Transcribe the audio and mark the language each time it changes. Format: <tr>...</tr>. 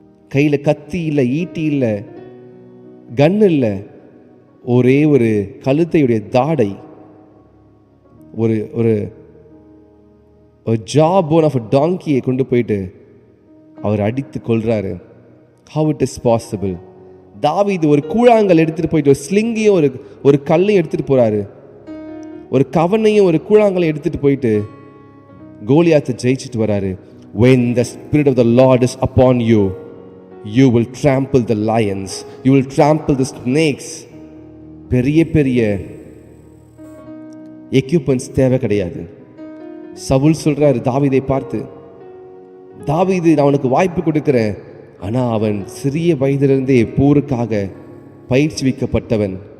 <ta>கையில கத்தி இல்லை, ஈட்டி இல்லை, கன் இல்லை, ஒரே ஒரு கழுத்தையுடைய தாடை, ஒரு ஒரு</ta> <en>jaw bone of டாங்கியை</en> <ta>கொண்டு போயிட்டு அவர் அடித்து கொள்றாரு.</ta> <en>How it is possible?</en> <ta>தாவீது ஒரு கூழாங்கல் எடுத்துட்டு போயிட்டு ஒரு ஸ்லிங்கையும் ஒரு கல்லையும் எடுத்துட்டு போறாரு. ஒரு கவனையும் ஒரு கூழாங்கலையும் எடுத்துட்டு போயிட்டு கோலியாத்தை ஜெயிச்சுட்டு வராரு.</ta> <en>When the spirit of the Lord is upon you, you will trample the lions, you will trample the snakes.</en> <ta>பெரிய பெரிய எக்யூப்மெண்ட்ஸ் தேவை கிடையாது. சவுல் சொல்றாரு தாவீதை பார்த்து, தாவீது நான் அவனுக்கு வாய்ப்பு கொடுக்கிறேன், ஆனால் அவன் சிறிய வயதிலிருந்தே போருக்காக பயிற்சிவிக்கப்பட்டவன்.</ta>